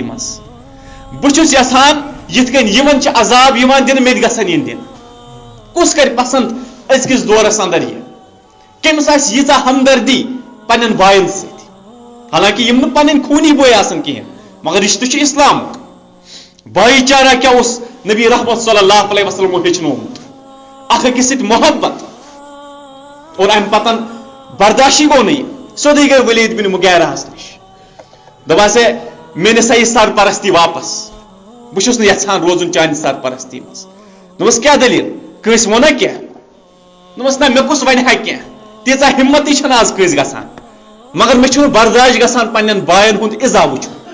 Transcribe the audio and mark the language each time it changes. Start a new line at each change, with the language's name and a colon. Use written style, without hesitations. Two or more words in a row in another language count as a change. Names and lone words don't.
Kashmiri: منٛز بہٕ چھُس یژھان یِتھ کٔنۍ یِمن چھِ عذاب یِوان دِنہٕ مےٚ تہِ گژھن یِنۍ دِنہٕ کُس کرِ پسنٛد أزکِس دورس اندر یہِ کٔمِس آسہِ ییٖژاہ ہمدردی پننٮ۪ن باین سۭتۍ حالانکہِ یِم نہٕ پنٕنۍ خوٗنی بٲے آسان کِہینۍ مگر رشتہٕ چھُ اسلامُک بایی چارہ کیٛاہ اوس نبی رحمت
Arabic: صلی اللہ علیہ وسلم
Kashmiri: ہیچنومت اخ أکِس سۭتۍ محبت اور ام پتن برداشی گو نہیں سیودے گئی ولید بن مغیرہ نش دپاسے مےٚ نِسا یہِ سرپرستی واپس بہٕ چھُس نہٕ یژھان روزُن چانہِ سرپرستی منٛز دوٚپمس کیٛاہ دٔلیٖل کٲنٛسہِ ووٚنا کینٛہہ دوٚپمس نہ مےٚ کُس وَنہِ ہا کینٛہہ تیٖژاہ ہمتی چھنہٕ آز کٲنٛسہِ گژھان مگر مےٚ چھُنہٕ برداش گژھان پننٮ۪ن باین ہُنٛد اِزا وٕچھُن